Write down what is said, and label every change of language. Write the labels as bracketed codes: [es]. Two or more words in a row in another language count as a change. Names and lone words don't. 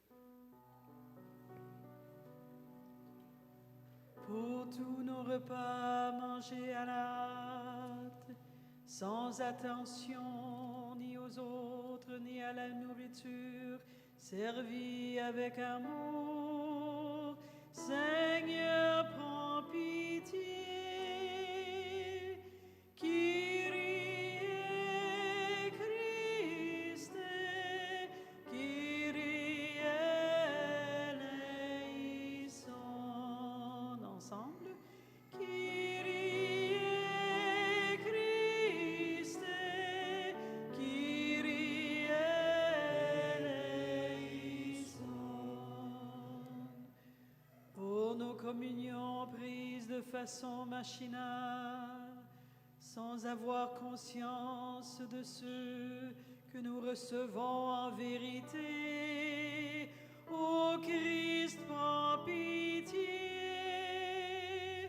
[fr] Pour tous nos repas mangés à la hâte, sans attention ni aux autres ni à la nourriture, servis avec amour, Seigneur, prends pitié. [el] Κύριε Χριστέ, Κύριε ἐλέησον. [fr] Ensemble. [el] Κύριε Χριστέ, Κύριε ἐλέησον. [fr] Pour nos communions prises de façon machinale, sans avoir conscience de ce que nous recevons en vérité, ô Christ, prends pitié.